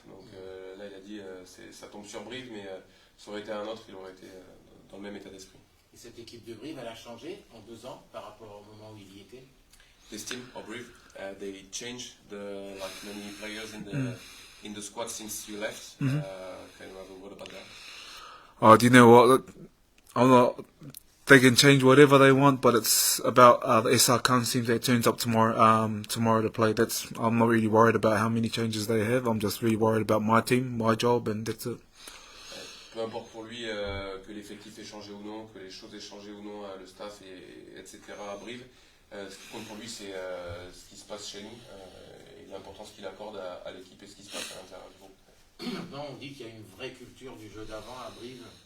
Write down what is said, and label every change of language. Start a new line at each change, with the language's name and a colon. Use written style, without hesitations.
French: Donc là, il a dit ça tombe sur Brive, mais ça aurait été un autre, il aurait été dans le même état d'esprit. Et cette équipe de Brive, elle a changé en 2 ans par rapport au moment où il y était?
English: This team of Brive, they changed many players in the squad since you left. Can you have a word about that? Oh, do you know what? I'm not. They can change whatever they want, but it's about the SR Kans team that turns up tomorrow to play. I'm not really worried about how many changes they have. I'm just really worried about my team, my job, and that's it.
French: Peu importe pour lui que l'effectif ait changé ou non, que les choses aient changé ou non, le staff, etc. à Brive. Ce qui compte pour lui, c'est ce qui se passe chez nous, et l'importance qu'il accorde à l'équipe et ce qui se passe à l'intérieur du groupe. Maintenant, on dit qu'il y a une vraie culture du jeu d'avant à Brive.